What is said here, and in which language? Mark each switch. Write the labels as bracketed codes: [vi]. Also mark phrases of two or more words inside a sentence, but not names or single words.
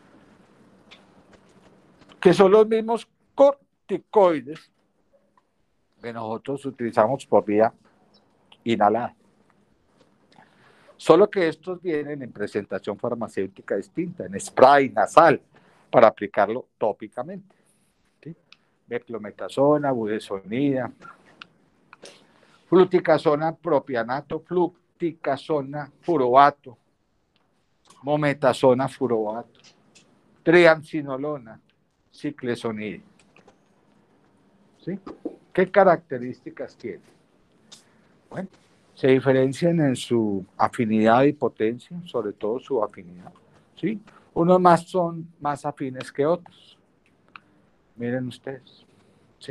[es] Que son los mismos corticoides que nosotros utilizamos por vía inhalada. Solo que estos vienen en presentación farmacéutica distinta, en spray nasal, para aplicarlo tópicamente. ¿Sí? Beclometasona, budesonida, fluticasona propianato, fluticasona furoato, mometasona furoato, triamcinolona, ciclesonida. ¿Sí? ¿Qué características tiene? Bueno, se diferencian en su afinidad y potencia, sobre todo su afinidad. ¿Sí? Unos más son más afines que otros. Miren ustedes. ¿Sí?